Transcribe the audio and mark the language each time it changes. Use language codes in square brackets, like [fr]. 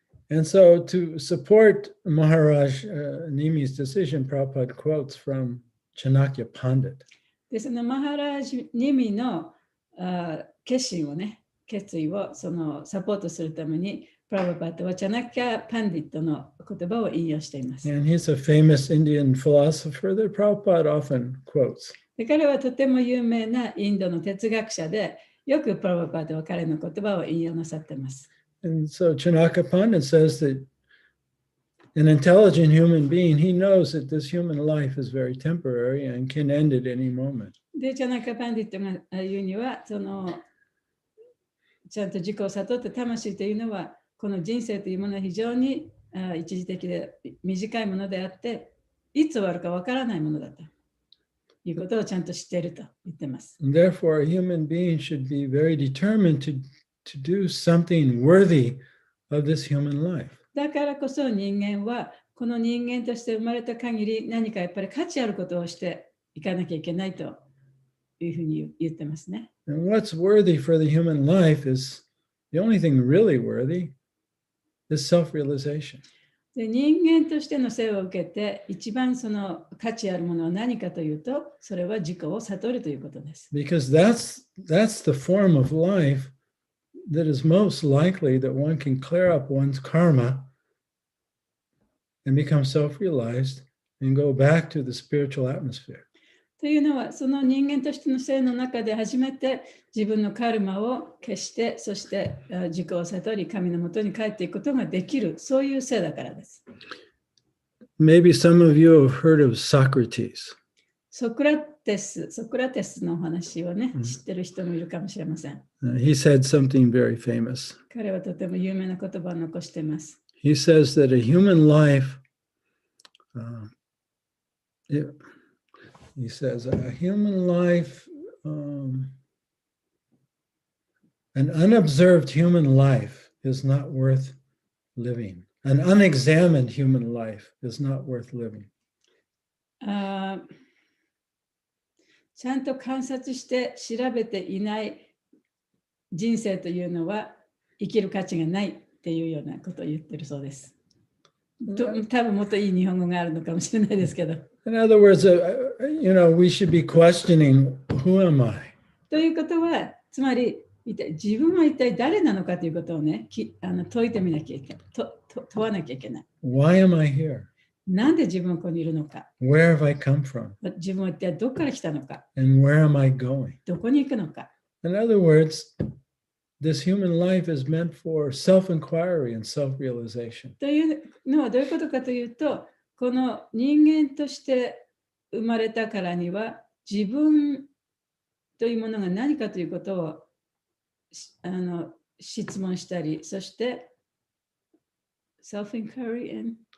[en] And so to support Maharaj Nimi's decision, Prabhupada quotes from Chanakya Pandit. [ja] でそのマハラジニミの決意をそのサポートするために、プラブパッドはチャナキャ・パンディットの言葉を引用しています。 [en] And he's a famous Indian philosopher that Prabhupada often quotes. [ja] で彼はとても有名なインドの哲学者で、よくプラブパッドは彼の言葉を引用なさっています。 [en] And so Chanakya Pandit says that an intelligent human being, he knows that this human life is very temporary and can end at any moment. [ja] で、チャナキャ・パンディットが言うには、そのちゃんと自己を悟った魂というのは、この人生というものは非常に一時的で短いものであって、いつ終わるかわからないものだということをちゃんと知っていると言っています。 [en] And therefore, a human being should be very determined to do something worthy of this human life. [ja] だからこそ人間は、この人間として生まれた限り何かやっぱり価値あることをしていかなきゃいけないというふうに言ってますね。 [en] And what's worthy for the human life is the only thing really worthy is self-realization. [ja] で、人間としての生を受けて、一番その価値あるものは何かというと、それは自己を悟るということです。 [en] Because that's the form of life that is most likely that one can clear up one's karma and become self-realized and go back to the spiritual atmosphere. [ja] というのは、その人間としての生の中で初めて自分のカルマを消して、そして自己を悟り、神のもとに帰っていくことができる、そういう生だからです。 [en] Maybe some of you have heard of Socrates. [ja] ソクラテスのお話をね、知ってる人もいるかもしれません。 [en] He said something very famous. [ja] 彼はとても有名な言葉を残しています。 [en] He says that a human life, he says a human life, an unobserved human life is not worth living. An unexamined human life is not worth living. [ja] ちゃんと観察して調べていない人生というのは生きる価値がないっていうようなことを言ってるそうです。多分もっといい日本語があるのかもしれないですけど。 [en] In other words, we should be questioning, who am I? [ja] ということは、つまり自分は一体誰なのかということをね、問いてみなきゃいけない。問わなきゃいけない。 [en] Why am I here? [ja] なんで自分はここにいるのか。 [en] Where have I come from? [ja] 自分は一体どこから来たのか。 [en] And where am I going? [ja] どこに行くのか。 [en] In other words, this human life is meant for self-inquiry and self-realization. [ja] というのはどういうことかというと、この人間として生まれたからには、自分というものが何かということを質問したり、そして [en] self-inquiry and